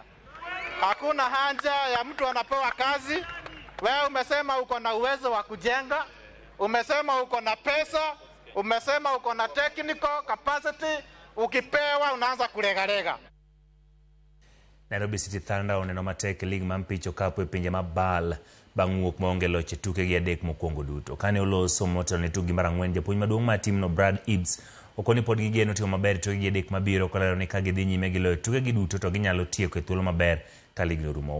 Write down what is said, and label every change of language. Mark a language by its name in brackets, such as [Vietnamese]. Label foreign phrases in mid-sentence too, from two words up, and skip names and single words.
[Swahili] Hakuna haja ya mtu anapewa kazi, wewe umesema uko na uwezo wa kujenga, umesema uko na pesa, umesema uko na [English] technical capacity, [Swahili] ukipewa unaanza kulegalega. [Luo (Kenya and Tanzania)] Nairobi City Thunder oneno matek lig mampicho kapo e pinje mabal bang' wuok maonge loch e tuke gi adek mokwongo duto. Kane oloso motelo ne tukgi mar ang'wen, japuonj maduong' mar timno Brad Ebbs okoni pod gigeno timo maber tuke gi adek mabiro, kolero ni ka gidhi nyime gi loyo tuke gi duto to ginyalo tieko e thuolo maber ka lig norumo.